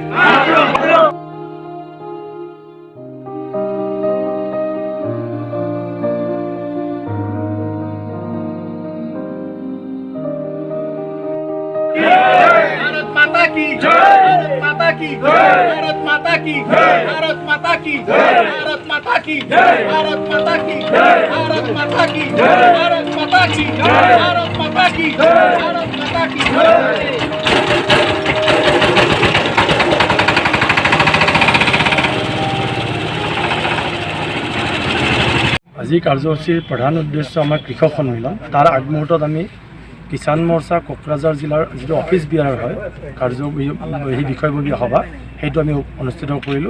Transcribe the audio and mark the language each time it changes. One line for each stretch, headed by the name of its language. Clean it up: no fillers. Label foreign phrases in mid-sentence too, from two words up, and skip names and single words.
Hindi: भारत माता की भारत माता की भारत माता की भारत माता की भारत माता की भारत माता की भारत माता की भारत माता की भारत माता की भारत माता की।
Assamese: আজি কাৰ্যসূচীৰ প্ৰধান উদ্দেশ্য আমাৰ কৃষক সন্মিলন। তাৰ আগমুহূৰ্তত আমি কিষাণ মৰ্চা কোকৰাঝাৰ জিলাৰ যিটো অফিচ বিয়াৰ হয় সেই বিষয়ববীয়া সভা সেইটো আমি অনুষ্ঠিত কৰিলোঁ।